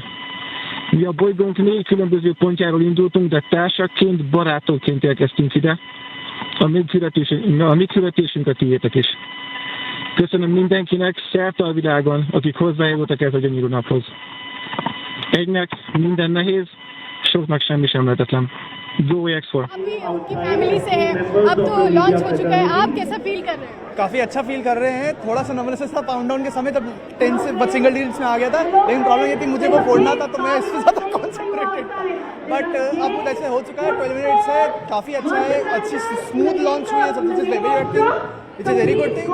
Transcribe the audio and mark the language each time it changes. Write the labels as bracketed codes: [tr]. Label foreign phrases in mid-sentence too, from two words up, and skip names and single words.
[hu] Mi a bolygónk 4 különböző pontjáról indultunk, de társakként, barátokként érkeztünk ide. A mi küldetésünk a tiétek is. Köszönöm mindenkinek szerte a világon, akik hozzájárultak ez a gyönyörű naphoz. Egynek minden nehéz, soknak semmi sem lehetetlen. [en] Go X4. [hi] अभी उनकी फैमिली से है, अब तो लॉन्च हो चुका है, आप कैसा फील कर रहे हैं? काफ़ी अच्छा फील कर रहे हैं। थोड़ा सा नर्वसनेस था [en] pound down [hi] के समय, तब 10 से [en] single digits [hi] में आ गया था, लेकिन प्रॉब्लम ये थी मुझे वो फोड़ना था, तो मैं इससे ज़्यादा कॉन्सेंट्रेटेड था। बट अब वैसे हो चुका है, 12 मिनट्स है, काफ़ी अच्छा है, अच्छी [en] smooth launch [hi] हुई है, सब चीज़ [en] it's very good thing.